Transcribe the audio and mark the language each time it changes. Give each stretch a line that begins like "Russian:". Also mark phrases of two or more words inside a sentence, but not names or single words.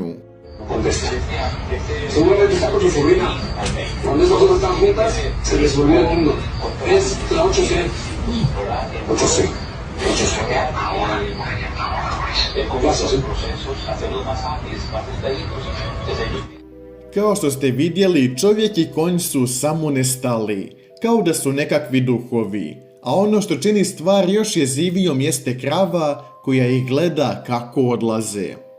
Spanish: ¿Dónde está? Seguramente está con su sobrina. Cuando estas dos están juntas, se les volvió el mundo. Es la 8C. 8C. 8C. Ahora mismo. Con vasos, ¿eh?
Bosnian: Kao što ste vidjeli, čovjek i konj su samo nestali, kao da su nekakvi duhovi. A ono što čini stvar još jezivijom jeste krava koja ih gleda kako odlaze.